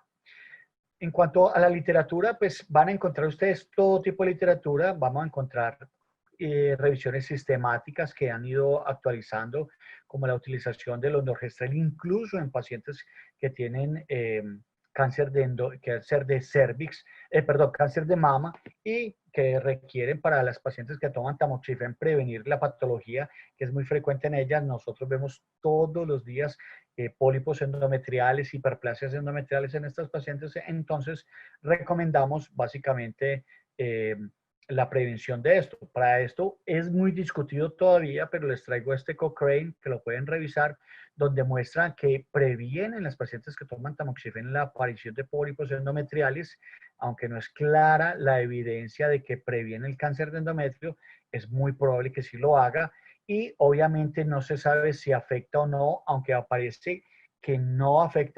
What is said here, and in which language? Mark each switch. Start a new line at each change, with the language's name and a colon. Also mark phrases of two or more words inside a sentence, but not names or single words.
Spanish: En cuanto a la literatura, pues van a encontrar ustedes todo tipo de literatura, vamos a encontrar revisiones sistemáticas que han ido actualizando, como la utilización del levonorgestrel incluso en pacientes que tienen cáncer de cervix, cáncer de mama y que requieren para las pacientes que toman tamoxifen prevenir la patología que es muy frecuente en ellas. Nosotros vemos todos los días pólipos endometriales, hiperplasias endometriales en estas pacientes, entonces recomendamos básicamente la prevención de esto. Para esto es muy discutido todavía, pero les traigo este Cochrane que lo pueden revisar, donde muestra que previenen las pacientes que toman tamoxifen la aparición de pólipos endometriales, aunque no es clara la evidencia de que previene el cáncer de endometrio, es muy probable que sí lo haga y obviamente no se sabe si afecta o no, aunque aparece que no afecta.